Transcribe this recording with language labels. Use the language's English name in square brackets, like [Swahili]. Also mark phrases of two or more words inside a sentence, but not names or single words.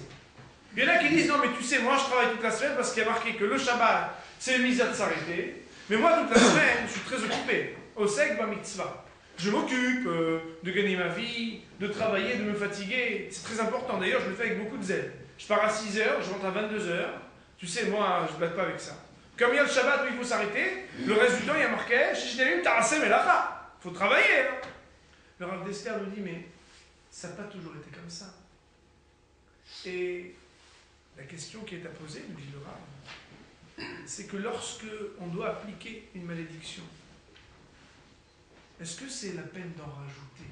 [French] Il y en a qui disent, non mais tu sais, moi je travaille toute la semaine parce qu'il y a marqué que le Shabbat, c'est une mitzvah de s'arrêter, mais moi toute la semaine, je suis très occupé. [Hebrew] עוסק במצוה. [French] Je m'occupe de gagner ma vie, de travailler, de me fatiguer. C'est très important, d'ailleurs je le fais avec beaucoup de zèle. Je pars à 6h, je rentre à 22h. Tu sais, moi, je ne blague pas avec ça. Comme il y a le Shabbat où il faut s'arrêter, le reste du temps, il y a marqué « [Hebrew] ששת ימים תעשה מלאכה ». [French] Il faut travailler. Hein. Le Rav Dessler nous dit « Mais ça n'a pas toujours été comme ça. » Et la question qui est à poser, nous dit le Rav, c'est que lorsque on doit appliquer une malédiction, est-ce que c'est la peine d'en rajouter?